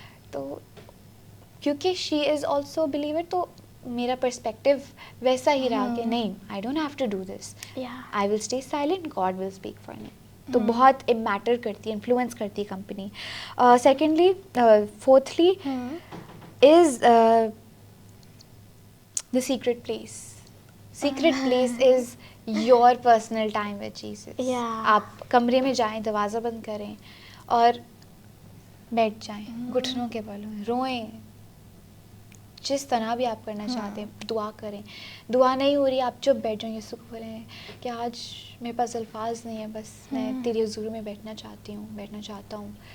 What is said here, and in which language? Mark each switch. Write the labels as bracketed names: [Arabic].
[English] تو کیونکہ she is also believer, [Urdu] تو میرا پرسپیکٹیو ویسا ہی رہا کہ نہیں, [English] I don't have to do this, I will stay silent, God will speak for me. [Urdu] تو بہت میٹر کرتی ہے, انفلوئنس کرتی ہے company. [English] Secondly, fourthly is the secret place. Secret place is your personal time with Jesus. [Urdu] آپ کمرے میں جائیں, دروازہ بند کریں اور بیٹھ جائیں, گھٹنوں کے بل میں روئیں, جس طرح بھی آپ کرنا چاہتے ہیں, دعا کریں. دعا نہیں ہو رہی, آپ چپ بیٹھ جائیں, یسوع کو بولیں کہ آج میرے پاس الفاظ نہیں ہیں, بس میں تیری حضور میں بیٹھنا چاہتا ہوں.